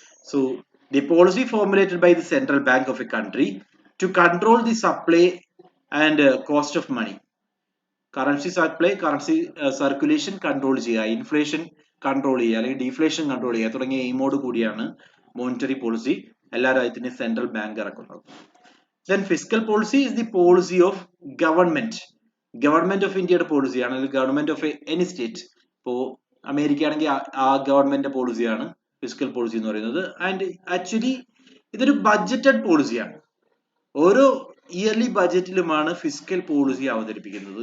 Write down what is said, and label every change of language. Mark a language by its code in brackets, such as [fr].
[en] So the policy formulated by the central bank of a country to control the supply and cost of money. [ml] Currency circulation control ചെയ്യുക, inflation control ചെയ്യുക അല്ലെങ്കിൽ deflation control ചെയ്യുക തുടങ്ങിയ എയിമോട് കൂടിയാണ് monetary policy എല്ലാ രാജ്യത്തിന്റെയും central bank ഇറക്കുന്നത്. [en] Then fiscal policy is the policy of government. [ml] Government of ഇന്ത്യയുടെ പോളിസിയാണ്, അല്ലെങ്കിൽ ഗവൺമെന്റ് ഓഫ് എനി സ്റ്റേറ്റ്. ഇപ്പോ അമേരിക്ക ആണെങ്കിൽ ആ ഗവൺമെന്റ് പോളിസിയാണ് ഫിസിക്കൽ പോളിസി എന്ന് പറയുന്നത്. ആൻഡ് ആക്ച്വലി ഇതൊരു ബഡ്ജറ്റഡ് പോളിസിയാണ്. ഓരോ ഇയർലി ബഡ്ജറ്റിലുമാണ് ഫിസിക്കൽ പോളിസി അവതരിപ്പിക്കുന്നത്.